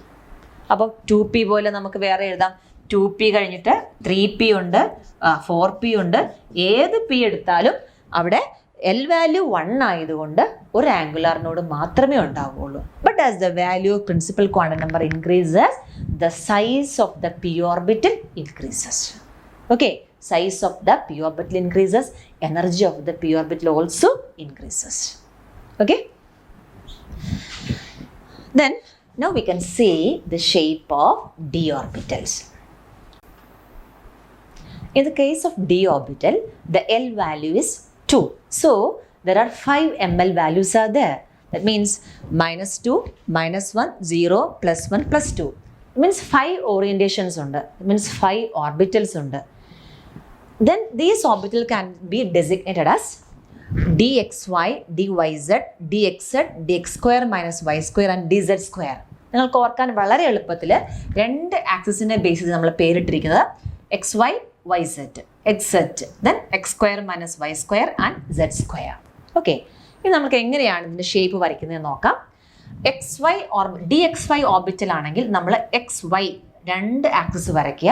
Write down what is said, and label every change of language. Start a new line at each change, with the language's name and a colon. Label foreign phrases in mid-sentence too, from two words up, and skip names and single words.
Malayalam: അപ്പോൾ 2p പോലെ നമുക്ക് വേറെ എഴുതാം. 2p കഴിഞ്ഞിട്ട് 3p ഉണ്ട്, 4p ഉണ്ട്. ഏത് p എടുത്താലും അവിടെ L വാല്യൂ 1 ആയതുകൊണ്ട് ഒരു
English: angular node
Malayalam: മാത്രമേ ഉണ്ടാവുകയുള്ളൂ.
English: but as the value of principal quantum number increases, the size of the p orbital increases. okay, size of the p orbital increases, energy of the p orbital also increases. Okay. Then now we can see the shape of d orbitals. In the case of d orbital, the L value is 2. So there are 5 ml values are there. That means -2, -1, 0, +1, +2. It means 5 orientations ഉണ്ട്. It means 5 orbitals ഉണ്ട്. Then these orbital can be designated as dxy, dyz, dxz, dx square minus y square and dz square.
Malayalam: നിങ്ങൾക്ക് ഓർക്കാൻ വളരെ എളുപ്പത്തിൽ രണ്ട് ആക്സിസിൻ്റെ ബേസിസ് നമ്മൾ പേരിട്ടിരിക്കുന്നത് xy, yz, xz,
English: then x square minus y square and z square.
Malayalam: ഓക്കെ, ഇനി നമുക്ക് എങ്ങനെയാണ് ഇതിൻ്റെ ഷേപ്പ് വരയ്ക്കുന്നത് നോക്കാം. dxy ഓർബിറ്റൽ ആണെങ്കിൽ നമ്മൾ xy രണ്ട് ആക്സിസ് വരയ്ക്കുക.